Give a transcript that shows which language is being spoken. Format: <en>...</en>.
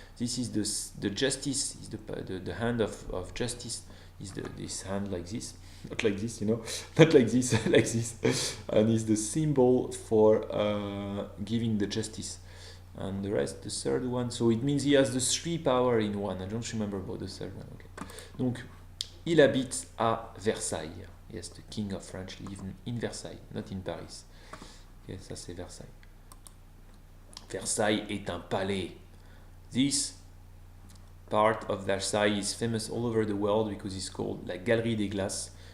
<en>This is the justice, is the hand of justice, is this hand like this, not like this, you know, not like this, like this, and is the symbol for giving the justice. And the rest, the third one, so it means he has the three power in one. I don't remember about the third one. Okay.</en> <fr>Donc, il habite à Versailles.</fr> <en>Yes, the King of France lives in Versailles, not in Paris.</en> <fr>Okay, ça c'est Versailles. Versailles est un palais.</fr> <en>This part of Versailles is famous all over the world because it's called la Galerie des Glaces.</en>